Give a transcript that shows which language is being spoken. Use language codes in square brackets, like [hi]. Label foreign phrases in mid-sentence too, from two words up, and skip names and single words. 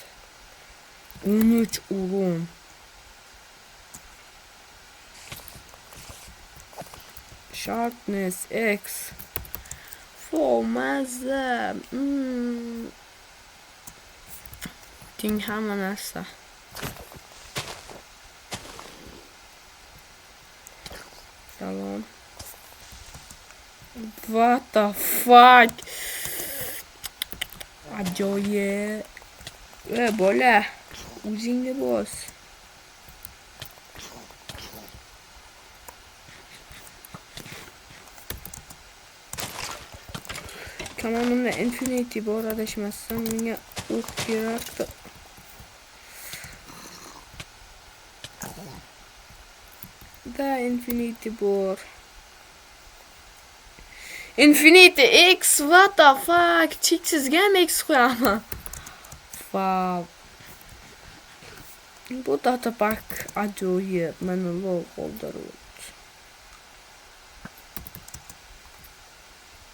[uz] 13 o'rin. Sharpness X. Maza. Ting hamma narsa. Salom. [en] What the fuck? [uz] Ajoyib. Bola, o'zingga bos. Kamonimda Infinity bor, adashmasam menga o'q kerakdi. Da Infinity bor. [en] Infinity X, what the fuck? [uz] Cheksizga ham X qo'yaman. Wow. Bu datapack ajoyib. Mana lol qoldirib.